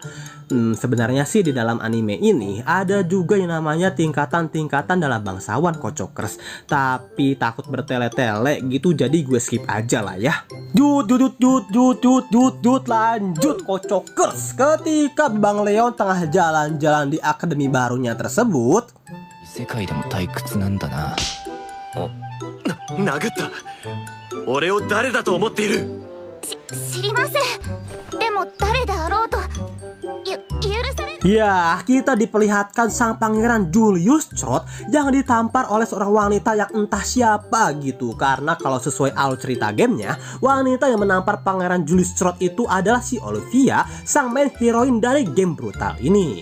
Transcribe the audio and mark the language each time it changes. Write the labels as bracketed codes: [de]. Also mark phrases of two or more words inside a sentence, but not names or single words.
[id] Sebenarnya sih di dalam anime ini ada juga yang namanya tingkatan-tingkatan dalam bangsawan Kocokers, tapi takut bertele-tele gitu jadi gue skip aja lah ya. Lanjut Kocokers. Ketika Bang Leon tengah jalan-jalan di akademi barunya tersebut, [ja] 世界でも退屈なんだな。殴った。俺を誰だと思っている。知りません。でも誰であろうと許され。 [id] Ya, kita diperlihatkan sang pangeran Julius Straught yang ditampar oleh seorang wanita yang entah siapa gitu. Karena kalau sesuai alur cerita gamenya, wanita yang menampar pangeran Julius Straught itu adalah si Olivia, sang [en] main heroin [id] dari game brutal ini.